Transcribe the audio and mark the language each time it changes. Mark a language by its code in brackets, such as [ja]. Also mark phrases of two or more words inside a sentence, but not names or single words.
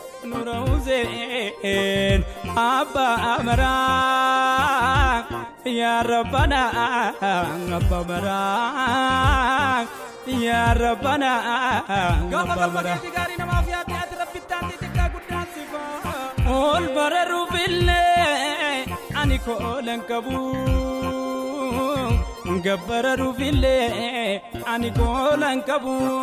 [om] Nura Hussein, Abba Amara, [ar] يا ربنا, [om] Abba Amara, [ar] يا ربنا, [om] Gaafa Abba galma Amara. keetii gaarii namaaf yaadde ati Rabbi taatee xiqqaa guddaan si fa'a. Ol bararuuf illee ani koolan qabu. Gabbararuuf illee ani koolan qabu.